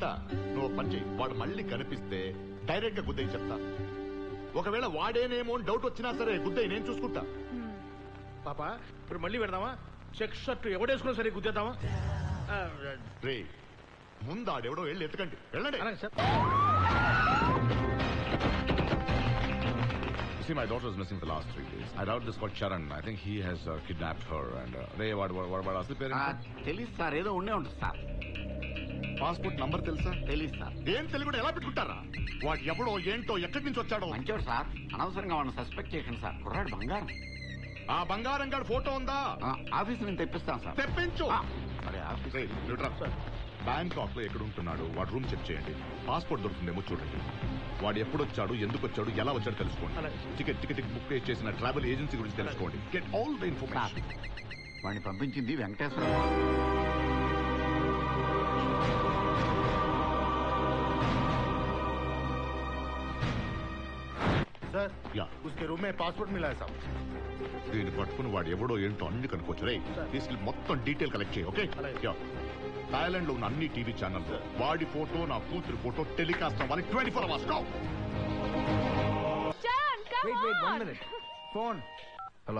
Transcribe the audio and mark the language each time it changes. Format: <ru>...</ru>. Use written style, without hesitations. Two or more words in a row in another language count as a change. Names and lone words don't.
<te>నువ్వు పని చెయ్యి, వాడు మళ్ళీ కనిపిస్తే డైరెక్ట్ గా గుద్దయి చెప్తా. ఒకవేళ వాడేనేమో అని డౌట్ వచ్చినా సరే గుద్దయి నేను చూసుకుంటా. పాప ఇప్పుడు మళ్ళీ పెడదామా?</te> <en>check shirt</en> <te>ఎవడేసుకున్నా సరే గుద్దేద్దామా? రే, ముందు ఆడెవడో వెళ్ళి ఎత్తుకండి, వెళ్ళండి. సార్.</te> <en>See, my daughter is missing for the last 3 days. I doubt this called Charan. I think he has kidnapped her. And Ray, what asli parents?</en> <te>తెలీదు సార్, ఏదో ఉండే ఉంటుంది సార్. పాస్పోర్ట్ నంబర్ తెలుసా? తెలీదు సార్. ఏం తెలియకుండా ఎలా పెట్టుకుంటారా? వాడు ఎవడో ఏంటో ఎక్కడి నుంచి వచ్చాడో. మంచోడు సార్, అనవసరంగా వాడిని సస్పెక్ట్ చేయకండి సార్. కుర్రాడు బంగారం. ఆ బంగారం గారి ఫోటో ఉందా? ఆఫీస్ నుంచి తెప్పిస్తాను సార్. తెప్పించు. సరే, ఆఫీస్. బ్యాంకాక్ లో ఎక్కడ ఉంటున్నాడు వాడు</te> <en>room check</en> <te>చేయండి. పాస్పోర్ట్ దొరుకుతుందేమో చూడండి. వాడు ఎప్పుడు వచ్చాడు, ఎందుకు వచ్చాడు, ఎలా వచ్చాడు తెలుసుకోండి.</te> <en>ticket book</en> <te>చేసిన</te> <en>travel agency</en> <te>గురించి తెలుసుకోండి.</te> <en>get all the information.</en> <te>వాడిని పంపించింది వెంకటేశ్వర. సార్,</te> <hi>उसके रूम में पासपोर्ट मिला है साहब.</hi> <te>దీన్ని పట్టుకుని వాడు ఎవడో ఏంటో అన్ని కనుక్కోవచ్చు. రే, తీసుకెళ్ళి మొత్తం</te> <en>detail collect</en> <te>చేయి. ఓకే? థాయిలాండ్ లో ఉన్న అన్ని</te> <en>TV channels</en> <te>వాడి ఫోటో, నా కూతురి ఫోటో టెలికాస్ట్ అవ్వాలి 24 hours. ఫోన్. హలో.</te>